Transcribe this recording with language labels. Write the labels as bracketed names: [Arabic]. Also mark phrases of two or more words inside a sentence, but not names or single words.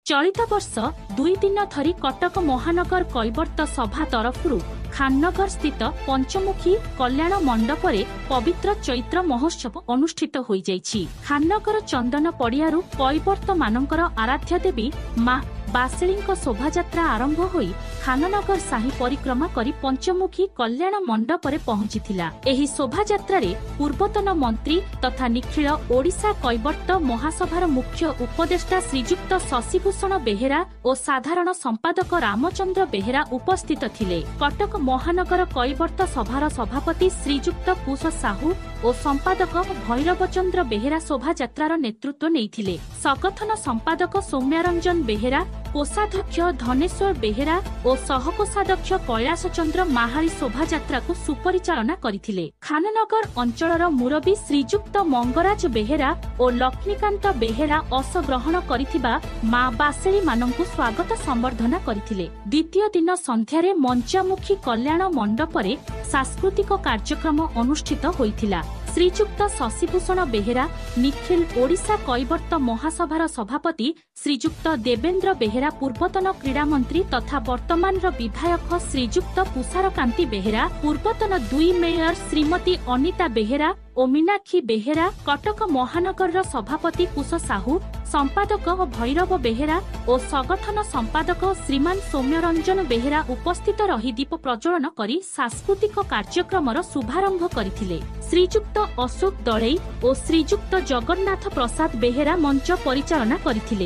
[Odia] ଚଳିତ ବର୍ଷ 2 ଦିନ ଧରି କଟକ ମହାନଗର କୈବର୍ତ୍ତ ସଭା ତରଫରୁ ଖାନନଗର ସ୍ଥିତ ପଞ୍ଚମୁଖୀ କଲ୍ୟାଣ ମଣ୍ଡପରେ ପବିତ୍ର ଚୈତ୍ର ମହୋତ୍ସବ ଅନୁଷ୍ଠିତ ହୋଇ ଯାଇଛି। ଖାନନଗର ଚନ୍ଦନ ପଡ଼ିଆରୁ କୈବର୍ତ୍ତ ମାନଙ୍କର ଆରାଧ୍ୟ ଦେବୀ ମା ବାସେଳୀଙ୍କ ଶୋଭାଯାତ୍ରା ଆରମ୍ଭ ହୋଇ ଖାନନଗର ସାହି ପରିକ୍ରମା କରି ପଞ୍ଚମୁଖୀ କଲ୍ୟାଣ ମଣ୍ଡପରେ ପହଞ୍ଚିଥିଲା। ଏହି ଶୋଭାଯାତ୍ରା ରେ ପୂର୍ବତନ ମନ୍ତ୍ରୀ ତଥା ନିଖିଳ ଓଡ଼ିଶା କୈବର୍ତ୍ତ ମହାସଭାର ମୁଖ୍ୟ ଉପଦେଷ୍ଟା ଶ୍ରୀଯୁକ୍ତ ଶଶିଭୂଷଣ ବେହେରା ଓ ସାଧାରଣ ସମ୍ପାଦକ ରାମଚନ୍ଦ୍ର ବେହେରା ଉପସ୍ଥିତ ଥିଲେ। କଟକ ମହାନଗର କୈବର୍ତ୍ତ ସଭାର ସଭାପତି ଶ୍ରୀଯୁକ୍ତ କୁଶ ସାହୁ ଓ ସମ୍ପାଦକ ଭୈରବଚନ୍ଦ୍ର ବେହେରା ଶୋଭାଯାତ୍ରାର ନେତୃତ୍ୱ ନେଇଥିଲେ। ସଙ୍ଗଠନ ସମ୍ପାଦକ ସୌମ୍ୟରଞ୍ଜନ ବେହେରା, କୋଷାଧ୍ୟକ୍ଷ ଧନେଶ୍ୱର ବେହେରା ଓ ସହକୋଷାଧ୍ୟକ୍ଷ କୈଳାଶ ଚନ୍ଦ୍ର ମାହାଲି ଶୋଭାଯାତ୍ରା କୁ ସୁପରିଚାଳନା କରିଥିଲେ। ଖାନନଗର ଅଞ୍ଚଳର ମୁରବୀ ଶ୍ରୀଯୁକ୍ତ ମଙ୍ଗରାଜ ବେହେରା ଓ ଲକ୍ଷ୍ମୀକାନ୍ତ ବେହେରା ଅଂଶ ଗ୍ରହଣ କରିଥିବା ମା ବାସେଳୀ ମାନଙ୍କୁ ସ୍ୱାଗତ ସମ୍ବର୍ଦ୍ଧନା କରିଥିଲେ। ଦ୍ୱିତୀୟ ଦିନ ସନ୍ଧ୍ୟାରେ ମଞ୍ଚାମୁଖୀ କଲ୍ୟାଣ ମଣ୍ଡପରେ ସାଂସ୍କୃତିକ କାର୍ଯ୍ୟକ୍ରମ ଅନୁଷ୍ଠିତ ହୋଇଥିଲା। ଶ୍ରୀଯୁକ୍ତ ଶଶିଭୂଷଣ ବେହେରା, ନିଖିଳ ଓଡ଼ିଶା କୈବର୍ତ୍ତ ମହାସଭାର ସଭାପତି ଶ୍ରୀଯୁକ୍ତ ଦେବେନ୍ଦ୍ର ବେହେରା, ପୂର୍ବତନ କ୍ରୀଡ଼ା ମନ୍ତ୍ରୀ ତଥା ବର୍ତ୍ତମାନ ବିଧାୟକ ଶ୍ରୀଯୁକ୍ତ ତୁଷାରକାନ୍ତି ବେହେରା, ପୂର୍ବତନ 2 ମେୟର ଶ୍ରୀମତୀ ଅନିତା ବେହେରା ଓ ମୀନାକ୍ଷୀ ବେହେରା, କଟକ ମହାନଗର ସଭାପତି କୁଶ ସାହୁ, ସମ୍ପାଦକ ଭୈରବ ବେହେରା ଓ ସଙ୍ଗଠନ ସମ୍ପାଦକ ଶ୍ରୀମାନ ସୌମ୍ୟରଞ୍ଜନ ବେହେରା ଉପସ୍ଥିତ ରହି ଦୀପ ପ୍ରଜ୍ୱଳନ କରି ସାଂସ୍କୃତିକ କାର୍ଯ୍ୟକ୍ରମର ଶୁଭାରମ୍ଭ କରିଥିଲେ। ଶ୍ରୀଯୁକ୍ତ ଅଶୋକ ଦଳେଇ ଓ ଶ୍ରୀଯୁକ୍ତ ଜଗନ୍ନାଥ ପ୍ରସାଦ ବେହେରା ମଞ୍ଚ ପରିଚାଳନା କରିଥିଲେ।